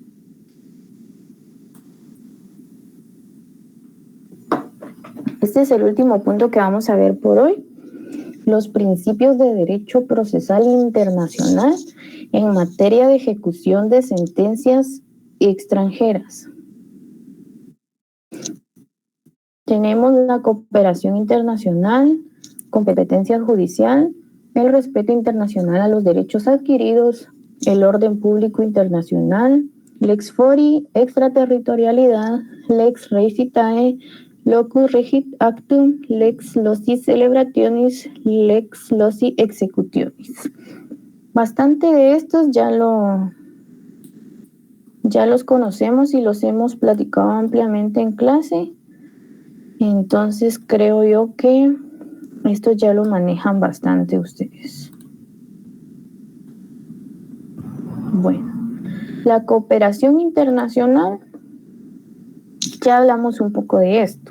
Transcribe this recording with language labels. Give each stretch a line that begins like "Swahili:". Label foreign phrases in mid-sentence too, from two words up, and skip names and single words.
Spanish: Este es el último punto que vamos a ver por hoy: los principios de derecho procesal internacional en materia de ejecución de sentencias extranjeras. Tenemos la cooperación internacional, competencia judicial, el respeto internacional a los derechos adquiridos, el orden público internacional,
Latin: lex fori, extraterritorialidad, lex recitae, locus regit actum, lex loci celebrationis, lex loci executionis.
Spanish: Bastante de estos ya los conocemos y los hemos platicado ampliamente en clase. Entonces creo yo que esto ya lo manejan bastante ustedes. Bueno, la cooperación internacional, ya hablamos un poco de esto.